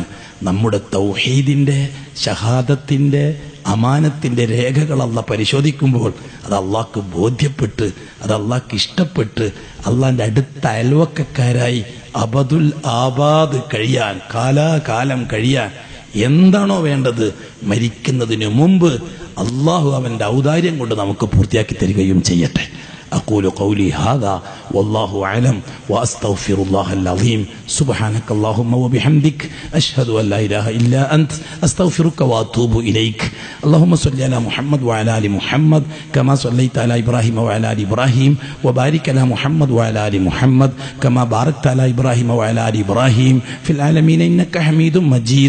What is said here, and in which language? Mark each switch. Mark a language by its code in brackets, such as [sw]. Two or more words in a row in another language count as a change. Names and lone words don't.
[ml] നമ്മുടെ തൗഹീദിന്റെ, ഷഹാദത്തിന്റെ, അമാനത്തിന്റെ രേഖകൾ അള്ളാഹ് പരിശോധിക്കുമ്പോൾ അത് അള്ളാഹ്ക്ക് ബോധ്യപ്പെട്ട്, അത് അള്ളാഹ്ക്ക് ഇഷ്ടപ്പെട്ട്, അള്ളാഹിന്റെ അടുത്ത അയൽവക്കക്കാരായി [ar] أبد الآباد [ml] കഴിയാൻ, കാലാകാലം കഴിയാൻ എന്താണോ വേണ്ടത് മരിക്കുന്നതിന് മുമ്പ് അള്ളാഹു അവന്റെ ഔദാര്യം കൊണ്ട് നമുക്ക് പൂർത്തിയാക്കി തരികയും ചെയ്യട്ടെ. [ar] أقول قولي هذا والله أعلم وأستغفر الله العظيم سبحانك اللهم وبحمدك أشهد أن لا إله إلا أنت أستغفرك وأتوب إليك. اللهم صل على محمد وعلى آل محمد كما صليت على إبراهيم وعلى آل إبراهيم وبارك على محمد وعلى آل محمد كما باركت على إبراهيم وعلى آل إبراهيم في العالمين إنك حميد مجيد.